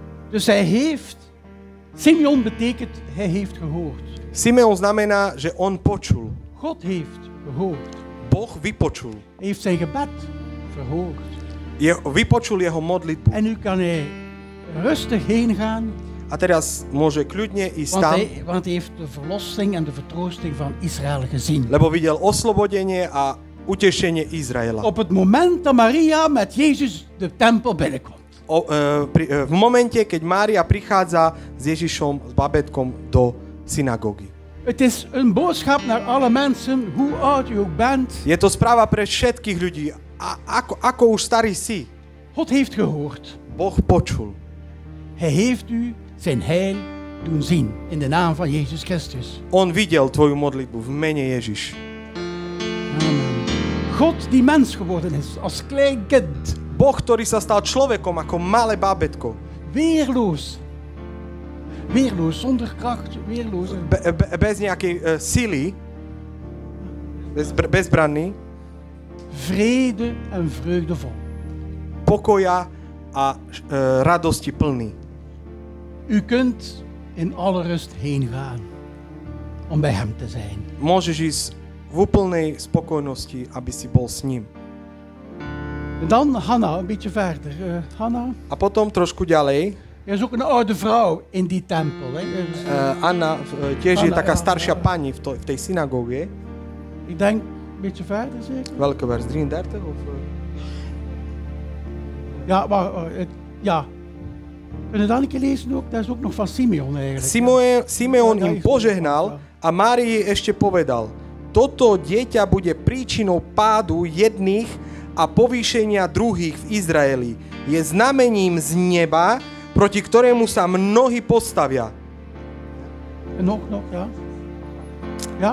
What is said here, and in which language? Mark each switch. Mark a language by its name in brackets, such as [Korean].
[Dutch] Dus hij heeft, Simeon betekent hij heeft gehoord. [Slovak] Simeon znamená, že on počul. [Dutch] God heeft gehoord. [Slovak] Boh vypočul. [Dutch] Hij heeft zijn gebed verhoord. [Slovak] Vypočul jeho modlitbu. [Dutch] En nu kan hij rustig heen gaan. [Slovak] A teraz môže kľudne ísť tam, [Dutch] Want hij heeft de verlossing en de vertroosting van Israël gezien. [Slovak] lebo videl oslobodenie a utešenie Izraela. [Dutch] Op het moment dat Maria met Jezus de tempel binnenkomt. [Slovak] V momente, keď Mária prichádza s Ježišom, s babetkom do synagógy. [Dutch] Het is een boodschap naar alle mensen, hoe oud u ook bent. [Slovak] Je to správa pre všetkých ľudí. Ako už starý si, [Dutch] God heeft gehoord. [Slovak] Boh počul. [Dutch] Hij heeft u zijn heil doen zien in de naam van Jezus Christus. [Slovak] On videl tvoju modlitbu v mene Ježiš. Amen. [Dutch] God die mens geworden is als klein kind. [Slovak] Boh, ktorý sa stal človekom ako malé bábätko. [Dutch] Weerloos. Weerloos, zonder kracht, weerloos. [Slovak] Bez nejakej sily. Bezbranný. [Dutch] vrede en vreugde vol. [Slovak] Pokoja a radosti plný. [Dutch] U kunt in alle rust heen gaan om bij hem te zijn. [Slovak] Môžeš ísť v úplnej spokojnosti, aby si bol s ním. [Dutch] En dan Hanna, een beetje verder. Hanna. [Slovak] A potom trošku ďalej. [Dutch] Er is ook een oude vrouw in die tempel. Hè. [Slovak] Anna tiež je Anna, taká ja, staršia ja. pani v tej synagóge. [Dutch] Ik denk een beetje verder zeker. Welke vers? 33? Of, Ja, maar ja. Kunnen we dat een keer lezen ook? Dat is ook nog van Simeon eigenlijk. Simeon Ja, im ich- [Slovak] požehnal a Márii ešte povedal: Toto dieťa bude príčinou pádu jedných a povýšenia druhých v Izraeli. Je znamením z neba, proti ktorému sa mnohí postavia. [Dutch] En nog, ja. Ja?